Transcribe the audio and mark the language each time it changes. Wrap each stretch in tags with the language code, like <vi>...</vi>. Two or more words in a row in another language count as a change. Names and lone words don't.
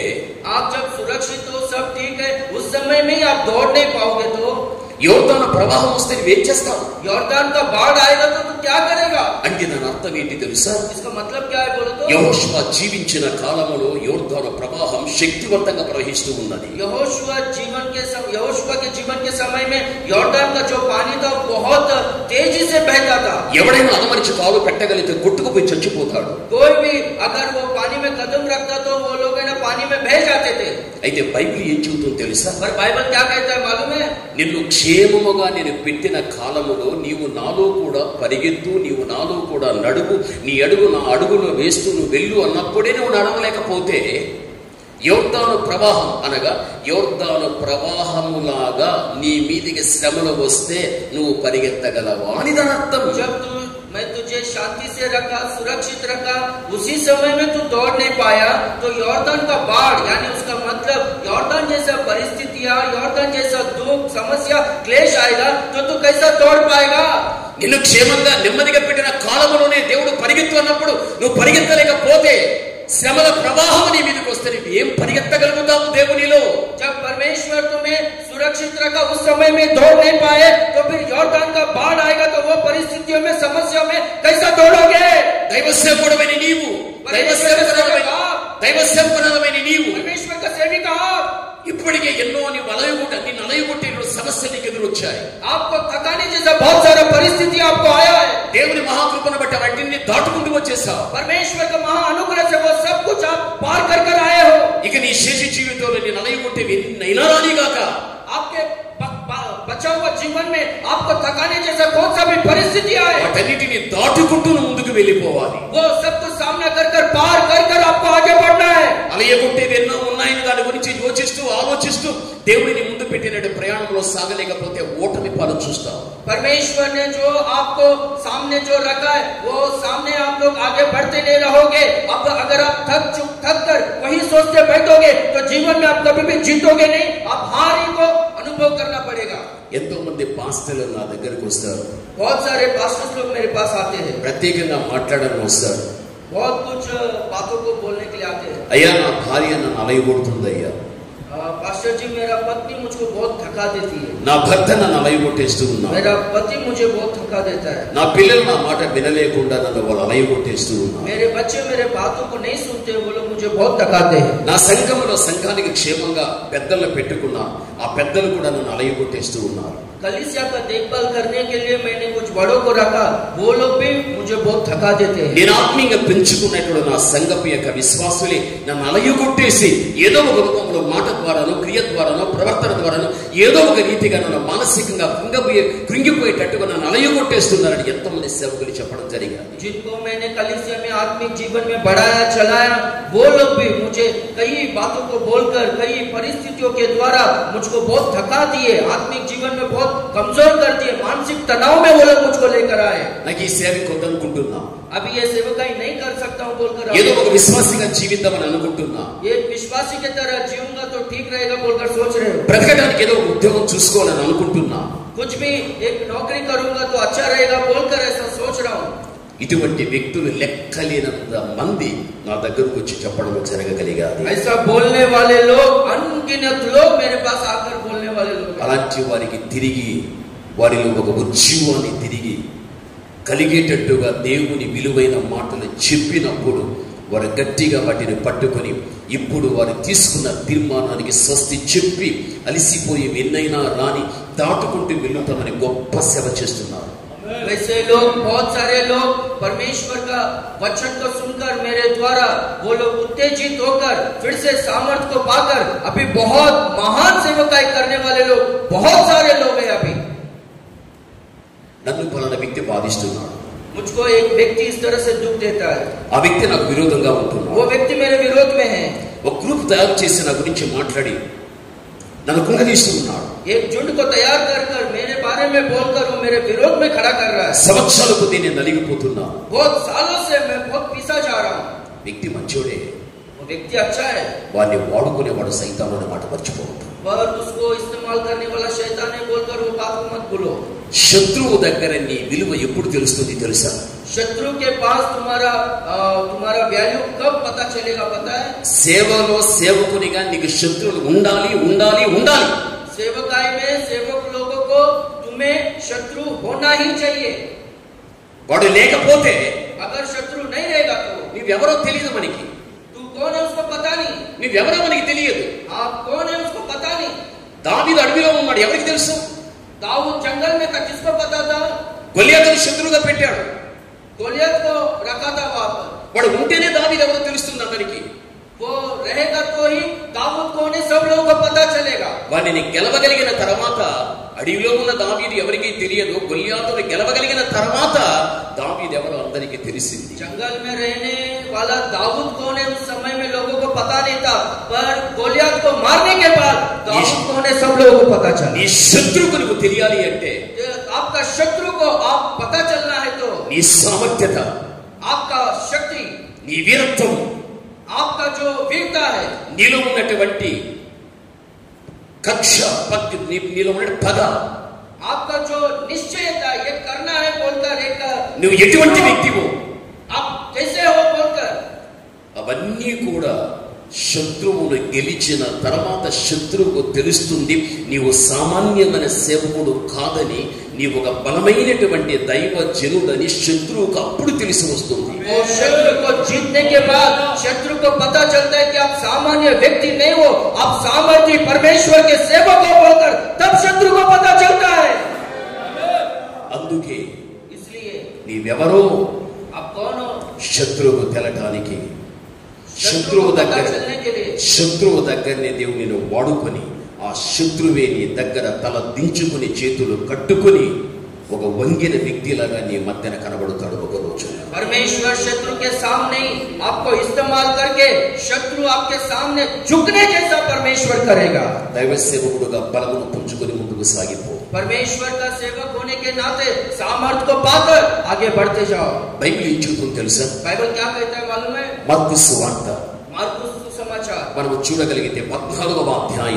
<hi>आप जब सुरक्षित हो, सब ठीक है, उस समय में ही आप दौड़ नहीं पाओगे तो</hi> <te>యోర్దాను ప్రవాహం వస్తే నువ్వేం చేస్తావు?</te> <hi>यॉर्दान का बाढ़ आएगा तो तू क्या करेगा?</hi> <te>అంటే దాని అర్థం ఏంటి తెలుసా?</te> <hi>इसका मतलब क्या है बोलो तो?</hi> <te>యెహోషువ జీవించిన కాలములో యోర్దాను ప్రవాహం శక్తివంతంగా ప్రవహిస్తూ ఉన్నది.</te> <hi>यहोशुआ के जीवन के समय में यॉर्दान का जो पानी था बहुत तेजी से बहता था.</hi> <te>ఎవడైనా అదమరిచి కాలు పెట్టగలిగితే కొట్టుకుపోయి చచ్చిపోతాడు.</te> <hi>कोई भी अगर वो पानी में कदम रखता तो वो लोग है ना पानी में बह जाते थे.</hi> <te>అయితే బైబిల్ ఏం చెబుతుందో తెలుసా?</te> <hi>पर बाइबल क्या कहता है मालूम है?</hi> <te>నిన్ను క్షేమముగా నేను పెట్టిన కాలములో నీవు నాలో కూడా పరిగెత్తు, నీవు నాలో కూడా నడువు, నీ అడుగు నా అడుగులో వేస్తూ నువ్వు వెళ్ళు అన్నప్పుడే నువ్వు నడవలేకపోతే, యోర్దాను ప్రవాహం అనగా యోర్దాను ప్రవాహములాగా నీ మీదికి శ్రమలు వస్తే నువ్వు పరిగెత్తగలవా అని దాని అర్థం.</te> <hi>जब मैं तुझे शांति से रखा, सुरक्षित रखा, उसी समय में तू दौड़ नहीं पाया तो यॉर्दान का बाढ़, यानी उसका मतलब यॉर्दान जैसा परिस्थितियां, यॉर्दान जैसा दुख, समस्या, क्लेश आएगा तो तू कैसा दौड़ पाएगा?</hi> <te>నిన్ను క్షేమంగా నెమ్మదిగా పెట్టిన కాలములోనే దేవుడు పరిగెత్తు అన్నప్పుడు నువ్వు పరిగెత్తలేకపోతే, శ్రమల ప్రవాహం నీ మీదకి వస్తే నువ్వు ఏం పరిగెత్తగలుగుతావు దేవునిలో?</te> <hi>जब परमेश्वर तुम्हें सुरक्षित रखा, उस समय में दौड़ नहीं पाए तो फिर यॉर्दान का बाढ़ आएगा तो वो परिस्थितियों में, समस्या में कैसा दौड़ोगे?</hi> <te>దైవసేవకుడవైన నీవు, దైవసేవకుడవైన నీవు,</te> <hi>परमेश्वर का सेविका आप,</hi> <te>ఇప్పటికే ఎన్నో నిన్ను అలయగొట్టే సమస్యలు నీకు ఎదురొచ్చాయి.</te> <hi>आपको थकाने जैसा बहुत सारा परिस्थिति आपको आया है.</hi> <te>దేవుని మహాకృపను బట్టి వాటిని దాటుకుంటూ వచ్చేసావు.</te> <hi>परमेश्वर का महा अनुग्रह से वो सब कुछ आप पार कर कर आए हो.</hi> <te>ఇక నీ శేష జీవితంలో నేను అలయగొట్టేవి ఎన్నైనా రానిగాక,</te> <hi>आपके बचा हुआ जीवन में आपको थकाने जैसा कौन सा भी परिस्थिति आए,</hi> <te>వాటన్నిటిని దాటుకుంటూ నువ్వు ముందుకు వెళ్ళిపోవాలి.</te> <hi>वो सब कुछ सामना कर कर, पार कर कर आपको आगे बढ़ना है.</hi> <te>అలయగొట్టేవి ఎన్నో ఉన్నాయని దాని గురించి యోచిస్తూ ఆలోచిస్తూ దేవుడిని ముందు పెట్టినట్టు ప్రయాణంలో సాగలేకపోతే ఓటమి పాలు చూస్తావు.</te> <hi>परमेश्वर ने जो आपको सामने जो रखा है, वो सामने आप लोग आगे बढ़ते नहीं रहोगे. अब अगर आप थक कर वही सोचते बैठोगे तो जीवन में आप कभी भी जीतोगे नहीं, आप हार ही को अनुभव करना पड़ेगा.</hi> <te>ఎంతో మంది పాస్టర్లు నా దగ్గరకు వస్తారు,</te> <hi>बहुत सारे पास्टर्स लोग मेरे पास आते हैं,</hi> <te>ప్రత్యేకంగా మాట్లాడడానికి వస్తారు.</te> <hi>बहुत कुछ बातों को बोलने के लिए आते हैं.</hi> <te>అయ్యా నా భార్య నన్ను అలయగొడుతుంది అయ్యా,</te> <hi>पास्टर जी मेरा पत्नी मुझको बहुत थका देती है,</hi> <te>నా భర్త నన్ను అలయగొట్టేస్తూ ఉన్నా,</te> <hi>मेरा पति मुझे बहुत थका देता है,</hi> <te>నా పిల్లలు నా మాట వినలేకుండా నన్ను వాళ్ళు అలయగొట్టేస్తూ ఉన్నా,</te> <hi>मेरे बच्चे मेरे बातों को नहीं सुनते, वो लोग मुझे बहुत थकाते हैं.</hi> <te>నా సంఘానికి క్షేమంగా పెద్దలను పెట్టుకున్నా, ఆ పెద్దలు కూడా నన్ను అలయగొట్టేస్తూ ఉన్నారు.</te> <hi>कलीसिया का देखभाल करने के लिए मैंने कुछ बड़ों को रखा, वो लोग भी मुझे बहुत थका देते हैं.</hi> <te>నేను ఆత్మీయంగా పెంచుకున్నటువంటి నా సంఘపు యొక్క విశ్వాసులే నన్ను అలయగొట్టేసి ఏదో ఒక రూపంలో మాట ద్వారానో, క్రియ ద్వారానో, ప్రవర్తన ద్వారానో ఏదో ఒక రీతిగా నన్ను మానసికంగా కృంగిపోయేటట్టుగా నన్ను అలయగొట్టేస్తున్నారని ఎంతమంది సేవకులు చెప్పడం జరిగింది.</te> <hi>जिनको मैंने कलीसिया में आत्मिक जीवन में बढ़ाया, चलाया, वो लोग भी मुझे कई बातों को बोलकर, कई परिस्थितियों के द्वारा मुझको बहुत थका दिए, आत्मिक जीवन में बहुत कमजोर कर दिए, मानसिक तनाव में वो लोग मुझको लेकर आए.</hi> <te>నాకు ఈ సేవ కొద్దనుకుంటున్నా,</te> <hi>अभी ये सेवकाई नहीं कर सकता हूँ बोलकर</hi> <te>ఏదో ఒక విశ్వాసిగా జీవిద్దామని అనుకుంటున్నా,</te> <hi>ये विश्वासी की तरह जीऊंगा तो ठीक रहेगा बोलकर सोच रहे हो,</hi> <te>బ్రతకడానికి ఏదో ఒక ఉద్యోగం చూసుకోవాలని అనుకుంటున్నా,</te> <hi>कुछ भी एक नौकरी करूंगा तो अच्छा रहेगा बोलकर ऐसा सोच रहा हूँ.</hi> <te>ఇటువంటి వ్యక్తులు లెక్కలేనంత మంది నా దగ్గరకు వచ్చి చెప్పడం జరగగలిగాది.</te> <hi>ऐसा बोलने वाले लोग, अनगिनत लोग मेरे पास आकर बोलने वाले लोग.</hi> <te>అలాంటి వారికి తిరిగి వారిలో ఒక ఉజ్జీవాన్ని తిరిగి కలిగేటట్టుగా దేవుని విలువైన మాటలు చెప్పినప్పుడు వారు గట్టిగా వాటిని పట్టుకొని ఇప్పుడు వారు తీసుకున్న తీర్మానానికి స్వస్తి చెప్పి అలిసిపోయి ఎన్నైనా రాని దాటుకుంటూ వెళ్తామని గొప్ప సేవ చేస్తున్నారు.</te> <hi>वैसे लोग, बहुत सारे लोग परमेश्वर का वचन को सुनकर मेरे द्वारा वो लोग उत्तेजित होकर फिर से सामर्थ को पाकर अभी बहुत महान सेवकाई करने वाले लोग बहुत सारे लोग हैं. अभी</hi> <te>నన్ను పలానా వ్యక్తి బాధిస్తున్నాడు,</te> <hi>मुझको एक व्यक्ति इस तरह से दुख देता है,</hi> <te>ఆ వ్యక్తి నాకు విరోధంగా ఉంటున్నాడు,</te> <hi>वो व्यक्ति मेरे विरोध में है,</hi> <te>ఒక గ్రూప్ తయారు చేసి నా గురించి మాట్లాడి నన్ను కుంగదీస్తున్నాడు,</te> <hi>एक झुंड को तैयार कर कर मेरे बारे में बोलकर वो मेरे विरोध में खड़ा कर रहा है,</hi> <te>సంవత్సరాల కొద్దీ నేను నలిగిపోతున్నాను.</te> <hi>बहुत सालों से मैं बहुत पीसा जा रहा हूँ.</hi> <te>వ్యక్తి మంచోడే,</te> <hi>वो व्यक्ति अच्छा है,</hi> <te>వాడిని వాడుకునేవాడు సైతాను అనే మాట మర్చిపోవద్దు.</te> <hi>पर उसको इस्तेमाल करने वाला शैतान है बोलकर वो बात को मत भूलो.</hi> <te>శత్రువు దగ్గర నీ విలువ ఎప్పుడు తెలుస్తుంది తెలుసా?</te> <hi>शत्रु के पास तुम्हारा वैल्यू कब पता चलेगा पता है?</hi> <te>సేవలో సేవకునిగా నీకు శత్రువులు ఉండాలి ఉండాలి ఉండాలి.</te> <hi>सेवकाई में सेवक लोगों को तुम्हें शत्रु होना ही चाहिए.</hi> <te>వాడు లేకపోతే</te> <hi>अगर शत्रु नहीं रहेगा तो</hi> <te>నువ్వెవరో తెలియదు మనకి,</te> <hi>तू कौन है उसको पता नहीं,</hi> <te>నువ్వెవరో మనకి తెలియదు.</te> <hi>आप कौन है उसको पता नहीं.</hi> <te>దావీదు అడవిలో ఉన్నాడు, ఎవరికి తెలుసు?</te> <hi>दाऊद जंगल में था, किसको पता था?</hi> <te>గొలియాతును శత్రువుగా పెట్టాడు,</te> <hi>गोलियत को रखा था वहां पर.</hi> <te>వాడు ఉంటేనే దావీదు ఎవరో తెలుస్తుంది అందరికి.</te> <hi>वो रहेगा तो ही दाऊद कौन है सब लोगों को पता चलेगा.</hi> <te>వాడిని గెలవగలిగిన తర్వాత అడవిలో ఉన్న దావీదు ఎవరికి తెలియదు, గొలియాతును గెలవగలిగిన తర్వాత దావీదు ఎవరో అందరికి తెలిసింది.</te> <hi>जंगल में रहने वाला दाऊद कौन है उस समय में लोगों को पता नहीं था, पर गोलियत को मारने के बाद दाऊद कौन है सब लोगों को पता चला.</hi> <te>నీ శత్రువుకు నువ్వు తెలియాలి అంటే</te> <hi>आपका शत्रु को आप पता चलना है तो</hi> <te>నీ సామర్థ్యత,</te> <hi>आपका शक्ति,</hi> <te>నీ వీరత్వం,</te> <hi>आपका जो वीरता है,</hi> <te>నీలో ఉన్నటువంటి కక్ష, నీలో ఉన్న పగ,</te> <hi>आपका जो निश्चयता ये करना है बोलकर एक</hi> <te>నువ్వు ఎటువంటి వ్యక్తివో</te> <hi>आप कैसे हो बोलकर</hi> <te>అవన్నీ కూడా శత్రువును గెలిచిన తర్వాత శత్రువుకు తెలుస్తుంది నీవు సామాన్యమైన సేవకుడు కాదని, నీవు ఒక బలమైనటువంటి దైవ జనుడని శత్రువుకు అప్పుడు తెలిసి వస్తుంది.</te> <hi>वो शत्रु को जीतने के बाद शत्रु को पता चलता है कि आप सामान्य व्यक्ति नहीं हो, आप सामर्थी परमेश्वर के सेवक हो बोलकर तब शत्रु को पता चलता है.</hi> <te>అందుకే</te> <hi>इसलिए</hi> <te>నీవెవరో</te> <hi>आप कौन हो</hi> <te>శత్రువు తెలటానికి,</te> <hi>शत्रु को पता चलने के लिए</hi> <te>శత్రువు దగ్గరనే దేవుని వాడుకొని ఆ శత్రువే నీ దగ్గర తల దించుకుని చేతులు కట్టుకుని ఒక వంగిన వ్యక్తిలాగా నీ మధ్యన కనబడతాడు ఒక రోజు.</te> <hi>परमेश्वर शत्रु के सामने आपको इस्तेमाल करके शत्रु आपके सामने झुकने जैसा परमेश्वर करेगा.</hi> <te>దైవ సేవకుడుగా బలమును పుంజుకొని ముందుకు సాగిపో.</te> <hi>परमेश्वर का सेवक होने के नाते सामर्थ को पाकर आगे बढ़ते जाओ.</hi> <te>బైబిల్ ఏం చెబుతుందో తెలుసా?</te> <hi>बाइबल क्या कहता है मालूम है?</hi> <te>మార్కు సువార్త</te> <hi>मार्कुस सुसमाचार</hi> <te>మనం చూడగలిగితే 14వ అధ్యాయం</te>